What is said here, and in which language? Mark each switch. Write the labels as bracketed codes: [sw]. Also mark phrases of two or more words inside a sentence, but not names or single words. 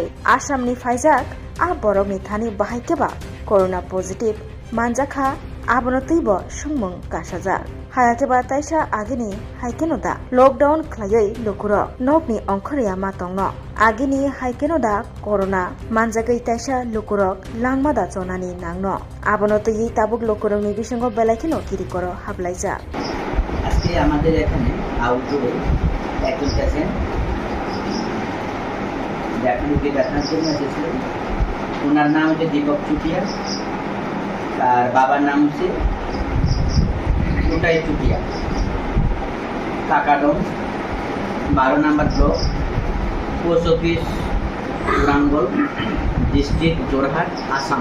[trp] Assamni faijak a borokni thani bahaikeba [en] corona positive [trp] manjaka abonoteibo sungmung kasajak hayakeba taisa agini haikenoda lockdown khlaiyi lukuro nokni ongkhoriya matongno agini haikenoda corona manjagai taisa lukurok langmada chonani nangno abonotei tabuk lukurokni bisingo belaikino kirikoro hablaijak [bn] আজকে আমাদের এখানে আউটডোরে একজন পেশেন্ট দেখানোর জন্য এসেছিলেন। ওনার নাম হচ্ছে দীপক চুটিয়া, আর বাবার নাম হচ্ছে লুটাই চুটিয়া, কাকাডং 12 নম্বর ব্লক, পোস্ট অফিস পুরাঙ্গল, ডিস্ট্রিক্ট জোরহাট, আসাম।